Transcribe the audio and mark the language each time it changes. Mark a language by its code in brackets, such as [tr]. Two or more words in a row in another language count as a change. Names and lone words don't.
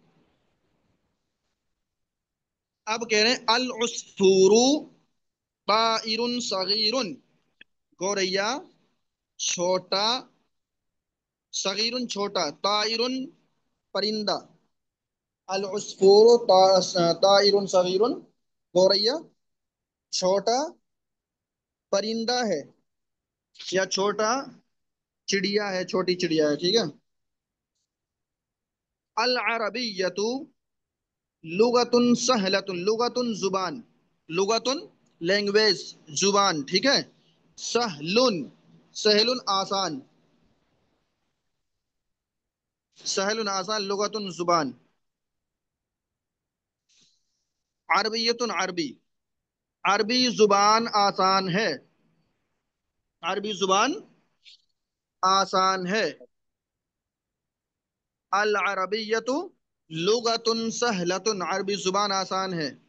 [ur] اب کہہ رہے ہیں [ar] العصفور طائر صغیر، [ur] گوریا چھوٹا، صغیر چھوٹا، طائر پرندہ، [ar] العصفور طائر صغیر، [ur] گوریا چھوٹا پرندہ ہے یا چھوٹا چڑیا ہے، چھوٹی چڑیا ہے، ٹھیک ہے؟ [ar] العربیت لغت سہلت، [ur] لغت زبان، لغت لینگویج زبان، ٹھیک ہے؟ سہل، سہل آسان، سہل آسان، لغت زبان۔ عربیت عربی، عربی زبان آسان ہے، عربی زبان آسان ہے۔ [ar] العربیت لغت سہلت، [ur] عربی زبان آسان ہے۔